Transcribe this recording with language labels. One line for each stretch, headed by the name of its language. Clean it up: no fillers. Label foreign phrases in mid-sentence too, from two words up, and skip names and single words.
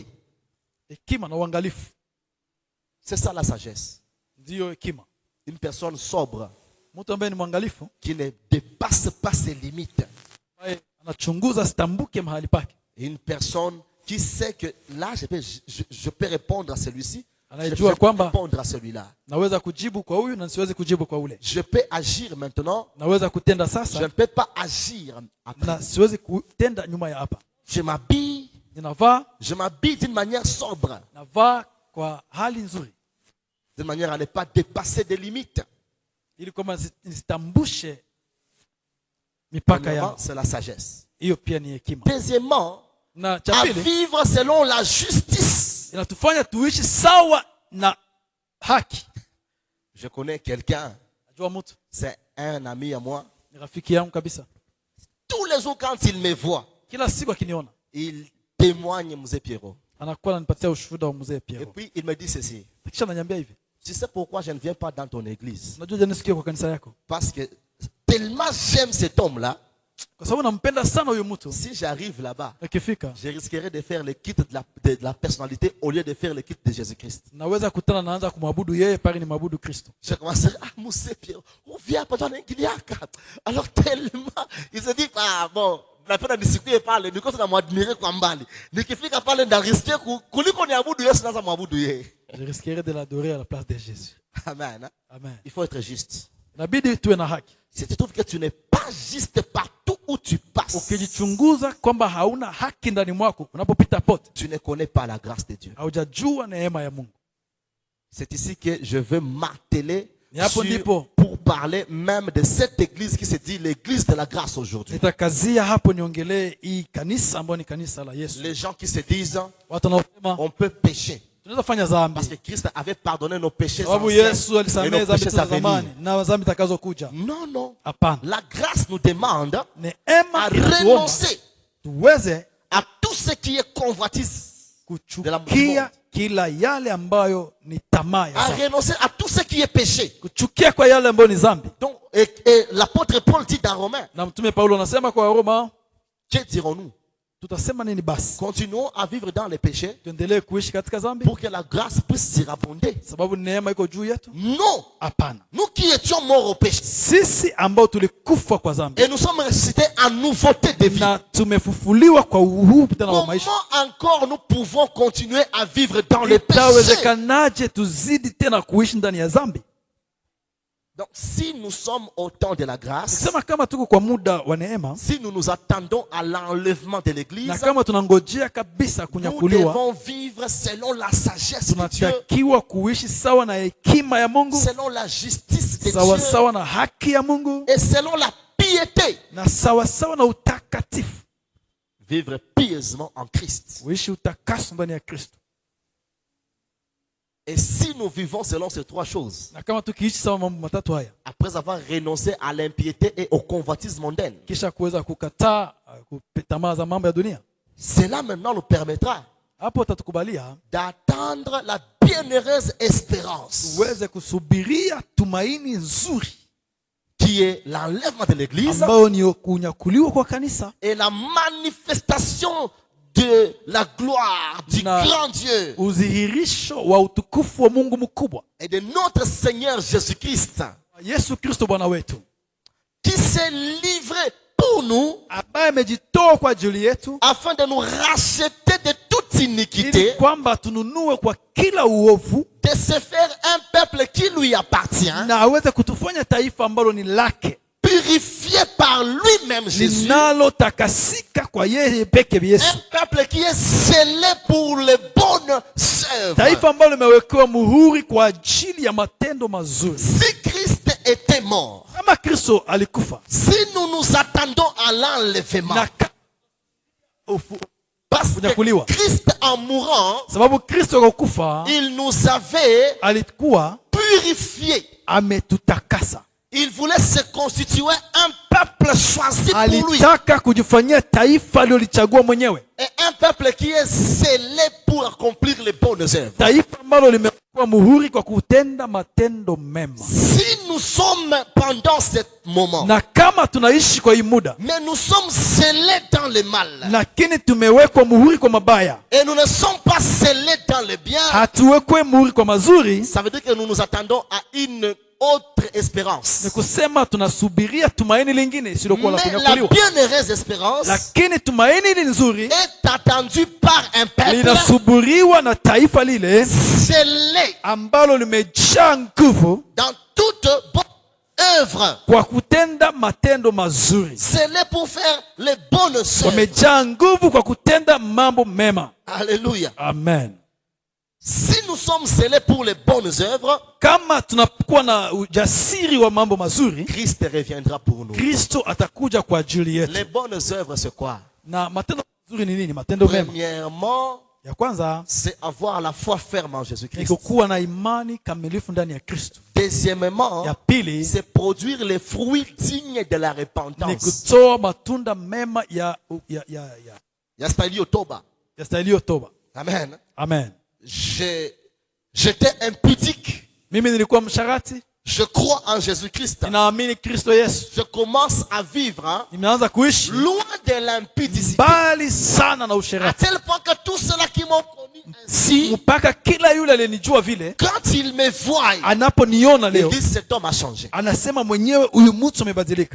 Swahili: hekima na uangalifu.
French: C'est ça la sagesse.
Swahili: Ndiyo hekima.
French: Une personne sobre
Swahili: Mtu ambaye ni mwangalifu,
French: qui ne dépasse pas ses limites.
Swahili: ambaye anachunguza sitambuke mahali pake.
French: Une personne qui sait que là, je peux répondre à celui-ci, je
Swahili: Anajua
French: peux
Swahili: kwamba
French: répondre à celui-là.
Swahili: naweza kujibu kwa huyu na nisiwezi kujibu kwa ule.
French: Je peux agir maintenant,
Swahili: Naweza kutenda
French: je ne
Swahili: sasa
French: peux pas agir après.
Swahili: na siwezi kutenda nyuma ya hapa.
French: Je m'habille d'une manière sobre,
Swahili: navaa kwa hali nzuri,
French: de manière à ne pas dépasser des limites.
Swahili: ili kwamba nisitambushe mipaka
French: Premièrement,
Swahili: yangu.
French: c'est la sagesse.
Swahili: Hiyo pia ni hekima.
French: Deuxièmement,
Swahili: Na cha
French: à
Swahili: pili,
French: vivre selon la justice.
Swahili: inatufanya tuishi sawa na haki.
French: Je connais quelqu'un,
Swahili: Najua mtu
French: c'est un ami à moi.
Swahili: ni rafiki yangu kabisa.
French: Tous les jours quand il me voit,
Swahili: Kila siku akiniona
French: il témoigne Mzee Pierrot.
Swahili: anakuwa ananipatia ushuhuda wa mzee
French: Et Pierrot. puis il me dit ceci.
Swahili: Kisha ananiambia hivi,
French: Tu sais pourquoi je ne viens pas dans ton église?
Swahili: unajua jana sikio kwa kanisa yako?
French: Parce que tellement j'aime cet homme-là,
Swahili: Kwa sababu nampenda sana huyo mtu.
French: si j'arrive là-bas,
Swahili: Nikifika
French: je risquerais de faire le kit de la personnalité au lieu de faire le kit de Jésus-Christ.
Swahili: naweza kutana naanza kumwabudu yeye pale ni mwabudu Kristo.
French: Je commencerai, Mzee Pierrot, on vient pas dans l'église. Alors tellement, il se dit, bon,
Swahili: napenda nisikie pale, niko tunamwadmire kwa mbali. Nikifika pale ndariskia kuliko niabudu Yesu naanza mwabudu yeye.
French: Je risquerais de l'adorer à la place de Jésus. Amen.
Swahili: Amen.
French: Il faut être juste.
Swahili: Inabidi tuwe na haki.
French: Si tu trouves que tu n'es pas juste partout où tu passes,
Swahili: Ukijichunguza kwamba hauna haki ndani mwako unapopita pote,
French: tu ne connais pas la grâce de Dieu.
Swahili: haujajua neema ya Mungu.
French: C'est ici que je veux marteler
Swahili: Ni hapo ndipo
French: pour parler même de cette église qui se dit l'église de la grâce aujourd'hui.
Swahili: nitakazia hapo niongelee hii kanisa ambayo ni kanisa la Yesu.
French: Les gens qui se disent,
Swahili: Watu wanaosema
French: on peut pécher.
Swahili: tunaweza fanya
French: Parce
Swahili: dhambi
French: que Christ avait pardonné nos péchés
Swahili: sababu
French: anciens
Swahili: Yesu
French: et
Swahili: alisamehe
French: nos
Swahili: dhambi
French: péchés
Swahili: za
French: à venir.
Swahili: zamani na dhambi zitakazokuja.
French: Non, non.
Swahili: Hapana.
French: La grâce nous demande à
Swahili: Neema inatuomba
French: renoncer
Swahili: tuweze
French: à tout ce qui est convoitise,
Swahili: kuchukia kila yale ambayo ni tamaa ya
French: à
Swahili: dhambi.
French: renoncer à tout ce qui est péché.
Swahili: Kuchukia kwa yale ambayo ni dhambi.
French: Donc, et l'apôtre Paul dit dans Romains,
Swahili: Na mtume Paulo anasema kwa Roma,
French: que dirons-nous?
Swahili: tutasema nini basi?
French: Continuons à vivre dans les péchés
Swahili: Tuendelee kuishi katika dhambi
French: pour que la grâce puisse surabonder.
Swahili: sababu neema iko juu yetu?
French: Non.
Swahili: Hapana.
French: Nous qui étions morts au péché
Swahili: Sisi ambao tulikufa kwa dhambi
French: et nous sommes ressuscités en nouveauté de vie.
Swahili: na tumefufuliwa kwa uhuru tena wa maisha,
French: Comment encore nous pouvons continuer à vivre dans le péché?
Swahili: itawezekanaje tuzidi tena kuishi ndani ya dhambi?
French: Donc, si nous sommes au temps de la grâce,
Swahili: Sema kama tuko kwa muda wa neema
French: si nous nous attendons à l'enlèvement de l'église,
Swahili: na kama tunangojea kabisa
French: nous
Swahili: kunyakuliwa,
French: devons vivre selon la sagesse de Dieu,
Swahili: tunatakiwa kuishi sawa na hekima ya Mungu,
French: selon la justice de
Swahili: sawa
French: Dieu
Swahili: sawa na haki ya Mungu
French: et selon la piété.
Swahili: na sawa sawa na utakatifu.
French: Vivre pieusement en Christ.
Swahili: Kuishi utakaso ndani ya Kristo.
French: Et si nous vivons selon ces trois choses,
Swahili: Na kama tukiishi sawa mambo matatu haya,
French: après avoir renoncé à l'impiété et au convoitise mondaine,
Swahili: kisha kuweza kukataa tamaa za mambo ya dunia,
French: cela maintenant nous permettra
Swahili: hapo utatukubalia
French: d'attendre la bienheureuse espérance
Swahili: tuweze kusubiria tumaini nzuri
French: qui est l'enlèvement de l'église
Swahili: ambayo ni kunyakuliwa kwa kanisa
French: et la manifestation de la gloire du
Swahili: Na-
French: grand Dieu
Swahili: udhihirisho wa utukufu wa Mungu mkubwa,
French: et de notre Seigneur Jésus-Christ
Swahili: Yesu Kristo Bwana wetu,
French: qui s'est livré pour nous
Swahili: ambaye amejitoa kwa ajili yetu
French: afin de nous racheter de toute
Swahili: ili
French: iniquité,
Swahili: kwamba tununue kwa kila uovu
French: de se faire un peuple qui lui appartient,
Swahili: na aweze kutufanya taifa ambalo ni lake,
French: purifié par lui-même Jésus,
Swahili: linalotakasika kwa yeye peke Yesu,
French: un peuple qui est scellé pour les bonnes œuvres.
Swahili: taifa ambalo limewekewa muhuri kwa ajili ya matendo mazuri.
French: Si Christ était mort,
Swahili: Kama Kristo alikufa
French: si nous nous attendons à l'enlèvement,
Swahili: na
French: parce
Swahili: kunyakuliwa,
French: que Christ en mourant,
Swahili: sababu Kristo kwa kufa
French: il nous avait
Swahili: alikuwa
French: purifiés.
Swahili: ametutakasa,
French: Il voulait se constituer un peuple choisi pour lui.
Swahili: alitaka kujifanyia taifa alilolichagua mwenyewe,
French: Et un peuple qui est scellé pour accomplir les bonnes œuvres.
Swahili: taifa ambalo limekuwa muhuri kwa kutenda matendo mema.
French: Si nous sommes pendant ce moment,
Swahili: Na kama tunaishi kwa hii muda
French: mais nous sommes scellés dans le mal,
Swahili: lakini tumewekwa muhuri kwa mabaya,
French: et nous ne sommes pas scellés dans le bien,
Swahili: hatuwekwe muhuri kwa mazuri,
French: ça veut dire que nous nous attendons à une autre espérance.
Swahili: ni kusema tunasubiria tumaini lingine isilokuwa la
French: Mais la
Swahili: kunyakuliwa,
French: bienheureuse espérance
Swahili: lakini tumaini hili nzuri
French: est attendue par un peuple
Swahili: linasubiriwa na taifa lile
French: scellé
Swahili: ambalo limejaa nguvu
French: dans toute bonne œuvre,
Swahili: kwa kutenda matendo mazuri,
French: scellé pour faire les bonnes œuvres.
Swahili: wamejaa nguvu kwa kutenda mambo mema.
French: Alléluia.
Swahili: Amen.
French: Si nous sommes scellés pour les bonnes œuvres,
Swahili: Kama tunakuwa na ujasiri wa mambo mazuri,
French: Christ reviendra pour nous.
Swahili: Kristo atakuja kwa ajili yetu.
French: Les bonnes œuvres, c'est quoi?
Swahili: Na matendo mazuri ni nini? Matendo mema,
French: Premièrement,
Swahili: ya kwanza
French: c'est avoir la foi ferme en
Swahili: ni
French: Jésus-Christ.
Swahili: kukuwa na imani kamilifu ndani ya Kristo.
French: Deuxièmement,
Swahili: Ya pili
French: c'est produire les fruits dignes de la
Swahili: ni
French: repentance.
Swahili: kutoa matunda mema ya Yastahili toba. yastahiliyo toba.
French: Amen.
Swahili: Amen.
French: J'étais impudique.
Swahili: Mimi nilikuwa msharati,
French: Je crois en Jésus-Christ.
Swahili: ninaamini Kristo Yesu.
French: Je commence à vivre
Swahili: Nimeanza kuishi
French: loin de l'impudicité.
Swahili: mbali sana na
French: À
Swahili: usherati.
French: tel point que tous ceux-là qui m'ont connu ainsi,
Swahili: Mpaka kila yule alenijua vile
French: quand ils me voient,
Swahili: anaponiona
French: ils
Swahili: leo
French: disent cet homme a changé.
Swahili: anasema mwenyewe huyu mtu amebadilika.